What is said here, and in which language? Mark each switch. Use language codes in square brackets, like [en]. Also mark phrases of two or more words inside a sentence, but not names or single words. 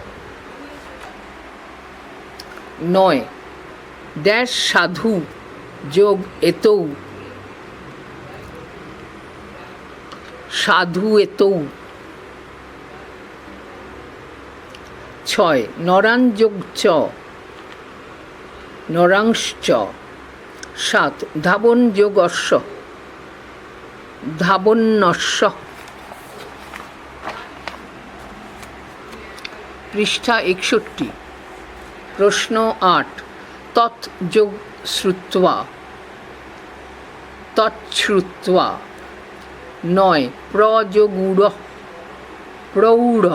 [sa] 9 ড্যাশ সাধু যোগ এতৌ, সাধু এতৌ। 6 নরান যোগ চ, নরাংশ্চ। 7 ধাবন যোগ অশ্ব, ধাবন্যস্য। [bn] পৃষ্ঠা 61। [sa] প্রশ্ন 8 তৎ যোগ শ্রুত্বা, তৎশ্রুত্বা। 9 প্র যোগ উড়, প্রৌঢ়।